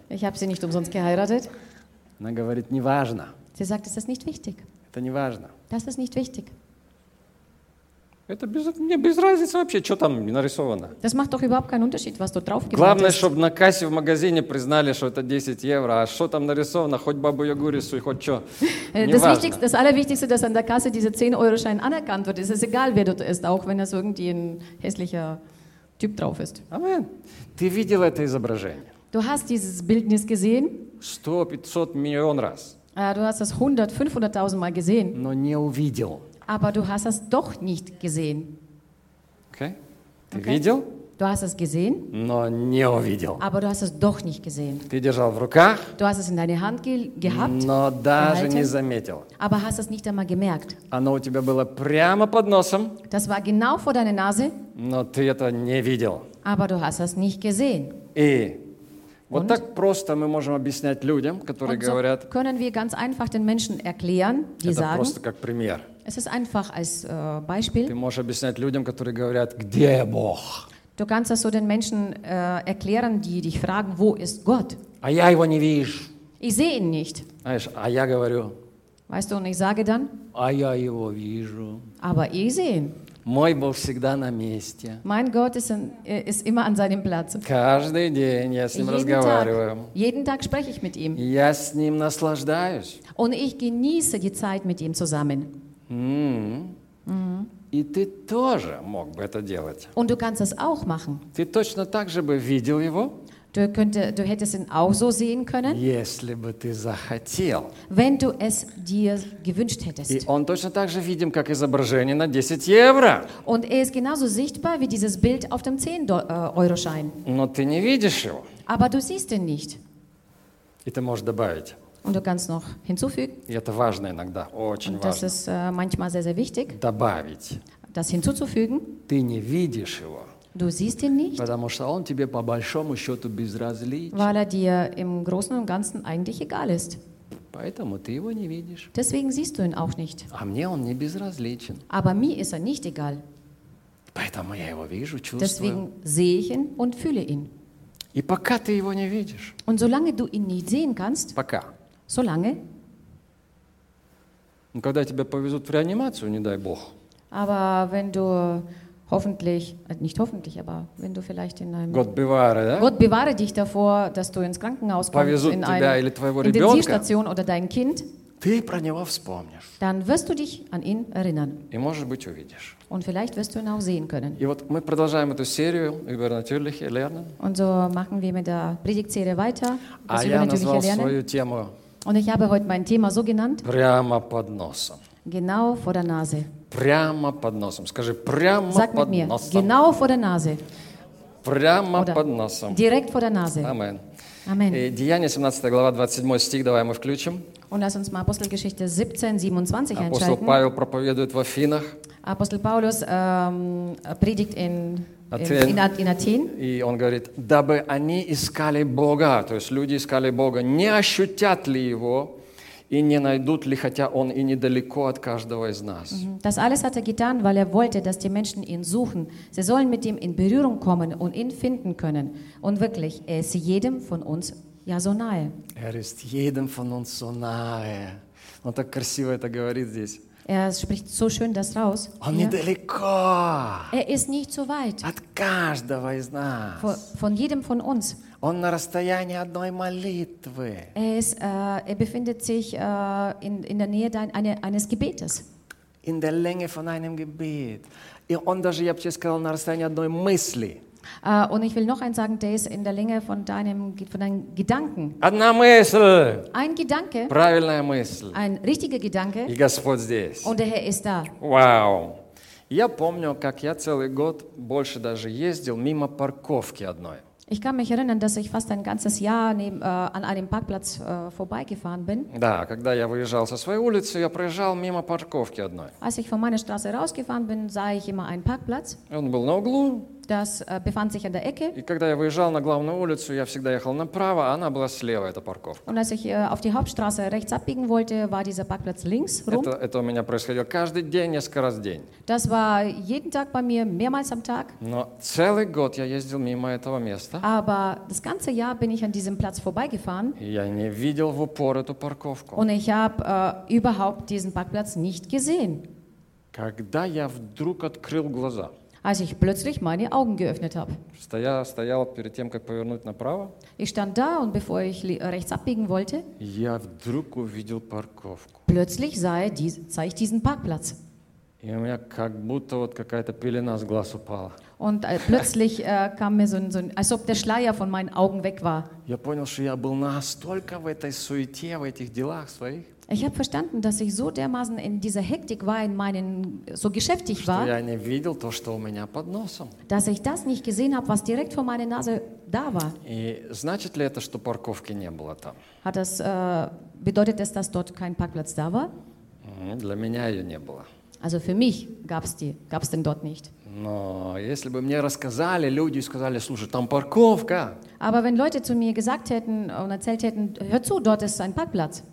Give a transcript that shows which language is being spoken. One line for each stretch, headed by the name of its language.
German: Ich habe sie nicht umsonst geheiratet.
Russian: Она говорит, не важно.
German: Sie sagt, es ist nicht wichtig.
Russian: Это не важно.
German: Das ist nicht wichtig.
Russian: Это без, мне без разницы вообще, что там нарисовано.
German: Das macht doch überhaupt keinen Unterschied, was dort drauf gemalt
Russian: Главное,
German: ist.
Russian: Чтобы на кассе в магазине признали, что это 10 евро, а что там нарисовано, хоть Бабу-Ягу рисуй, хоть что.
German: Das Allerwichtigste, dass an der Kasse dieser 10-Euro-Schein anerkannt wird. Es ist egal, wer dort ist, auch wenn es irgendwie ein hässlicher Typ drauf ist. Amen.
Russian: Ты видел это изображение?
German: Du hast dieses Bildnis gesehen? 100-500 Millionen
Russian: раz.
German: Du hast es 100-500.000 Mal gesehen.
Russian: Но не увидел.
German: Aber du hast es doch nicht gesehen.
Russian: Okay. Ты видел?
German: Du hast es gesehen.
Russian: Но не увидел.
German: Aber du hast es doch nicht gesehen.
Russian: Ты держал в руках.
German: Du hast es in deine Hand gehabt.
Russian: Но даже не заметил.
German: Aber hast es nicht einmal gemerkt.
Russian: Оно у тебя было прямо под носом.
German: Das war genau vor deiner Nase.
Russian: Но ты это не видел.
German: Aber du hast es nicht gesehen.
Russian: И вот так просто мы можем объяснять людям, которые
German: so
Russian: говорят.
German: Können wir ganz einfach den Menschen erklären, die
Russian: это
German: sagen.
Russian: Это просто как пример.
German: Es ist einfach als Beispiel.
Russian: Ты можешь объяснять людям, которые говорят, где Бог?
German: Du kannst das so den Menschen erklären, die dich fragen, wo ist Gott?
Russian: А я его не вижу.
German: Ich sehe ihn nicht.
Russian: Знаешь, а я говорю.
German: Weißt du, und ich sage dann.
Russian: А я его вижу.
German: Aber ich sehe ihn.
Russian: Мой Бог всегда на месте.
German: Mein Gott ist immer an seinem Platz.
Russian: Каждый день я с ним разговариваю.
German: Jeden Tag spreche ich mit ihm.
Russian: Я с ним наслаждаюсь.
German: Und ich genieße die Zeit mit ihm zusammen.
Russian: И ты тоже мог бы это делать.
German: Und du kannst es auch machen.
Russian: Ты точно так же бы видел его.
German: Du hättest ihn auch so sehen können.
Russian: Если бы ты захотел.
German: Wenn du es dir gewünscht hättest.
Russian: И он точно так же видим, как изображение на 10 евро.
German: Und er ist genauso sichtbar wie dieses Bild auf dem 10-Euro-Schein.
Russian: Но ты не видишь его.
German: Aber du siehst ihn nicht.
Russian: И ты можешь добавить.
German: Und du kannst noch hinzufügen.
Russian: И это важно иногда, очень
German: Und das
Russian: важно.
German: Ist manchmal sehr, sehr wichtig.
Russian: Добавить.
German: Das hinzuzufügen.
Russian: Ты не видишь его.
German: Du siehst ihn nicht.
Russian: Потому что он тебе по большому счету безразличен.
German: Weil er dir im Großen und Ganzen eigentlich egal ist.
Russian: Поэтому ты его не видишь.
German: Deswegen siehst du ihn auch nicht.
Russian: А мне он не безразличен.
German: Aber mir ist er nicht egal.
Russian: Поэтому я его вижу, чувствую.
German: Deswegen sehe ich ihn und fühle ihn.
Russian: И пока ты его не видишь.
German: Und solange du ihn nicht sehen kannst.
Russian: Пока.
German: Solange. Und
Russian: когда тебя повезут в реанимацию, не дай бог.
German: Aber wenn du hoffentlich, nicht hoffentlich, aber wenn du vielleicht in einem... Gott bewahre, ja? Gott bewahre dich davor, dass du ins Krankenhaus kommst, in einer Intensivstation oder dein Kind.
Russian: Ты про него вспомнишь.
German: Dann wirst du dich an ihn erinnern.
Russian: И, может быть, увидишь.
German: Und vielleicht wirst du ihn auch sehen können.
Russian: И вот мы продолжаем эту серию
German: «Übernatürliche lernen». Und so machen wir mit der Predigtserie weiter.
Russian: А я назвал свою тему...
German: Und ich habe heute mein Thema so genannt.
Russian: Прямо под носом.
German: Genau vor der Nase.
Russian: Прямо под носом. Скажи, прямо
German: Sag
Russian: под
German: mir,
Russian: носом.
German: Genau vor der Nase.
Russian: Прямо
German: Oder
Russian: под носом.
German: Direkt vor der Nase. Amen. Amen.
Russian: Деяния, 17 глава, 27 стих, давай мы включим.
German: Und lass uns mal Apostelgeschichte 17, 27
Russian: Апостол
German: einschalten.
Russian: Павел проповедует в Афинах.
German: Апостол Павлос predigt in Athen.
Russian: И он говорит, дабы они искали Бога, то есть люди искали Бога, не ощутят ли его и не найдут ли, хотя он и недалеко от каждого из нас.
German: Das alles hat getan, weil wollte, dass die Menschen ihn suchen. Sie sollen mit ihm in Berührung kommen und ihn finden können. Und wirklich, er ist jedem von uns ja so nahe. Er ist jedem von uns so nahe.
Russian: Он так красиво это говорит здесь.
German: Er spricht so schön das raus.
Russian: Он недалеко.
German: Er ist nicht so weit.
Russian: От каждого из нас.
German: Von jedem von uns.
Russian: Он на расстоянии одной молитвы.
German: Er befindet sich in der Nähe eines Gebetes. In der Länge von einem Gebet.
Russian: И он даже, я бы тебе сказал, на расстоянии одной мысли.
German: Und ich will noch eins sagen, der ist in der Länge von deinem Gedanken.
Russian: Одна мысль.
German: Ein Gedanke.
Russian: Правильная мысль.
German: Ein richtiger Gedanke.
Russian: И Господь здесь.
German: Und der Herr ist da. Wow.
Russian: Я помню, как я целый год больше даже ездил мимо парковки одной.
German: Ich kann mich erinnern, dass ich fast ein ganzes Jahr an einem Parkplatz vorbeigefahren bin.
Russian: Да, когда я выезжал со своей улицы, я проезжал мимо парковки одной.
German: Als ich von meiner Straße rausgefahren bin, sah ich immer einen Parkplatz.
Russian: Он был на углу.
German: Das befand sich an der Ecke.
Russian: И когда я выезжал на главную улицу, я всегда ехал направо, а она была слева, эта парковка.
German: Und als ich auf die Hauptstraße rechts abbiegen wollte, war dieser Parkplatz links rum.
Russian: Это у меня происходило каждый день, несколько раз в день.
German: Das war jeden Tag bei mir, mehrmals am Tag.
Russian: Но целый год я ездил мимо этого места.
German: Aber das ganze Jahr bin ich an diesem Platz vorbeigefahren.
Russian: Я не видел в упор эту парковку.
German: Und ich habe überhaupt diesen Parkplatz nicht gesehen.
Russian: Когда я вдруг открыл глаза.
German: Als ich plötzlich meine Augen geöffnet habe.
Russian: Стоял перед тем, как повернуть направо.
German: Ich stand da und bevor ich rechts abbiegen wollte.
Russian: Я вдруг увидел парковку.
German: Plötzlich sah ich diesen Parkplatz.
Russian: И у меня как будто вот какая-то пелена с глаз упала.
German: Und plötzlich kam mir so ein, als ob der Schleier von meinen Augen weg war.
Russian: Я понял, что я был настолько в этой суете, в этих делах своих.
German: Ich habe verstanden, dass ich so dermaßen in dieser Hektik war, in meinen so geschäftig war, dass ich das nicht gesehen habe, was direkt vor meiner Nase da war.
Russian: Значит ли это, что парковки не было там?
German: Hat das bedeutet es, dass dort kein Parkplatz da war?
Russian: Для меня ее не было.
German: Also für mich gab's denn dort nicht.
Russian: Но если бы мне рассказали люди и сказали, слушай, там парковка.
German: Aber wenn Leute zu mir gesagt hätten und erzählt hätten, hör zu, dort ist ein Parkplatz.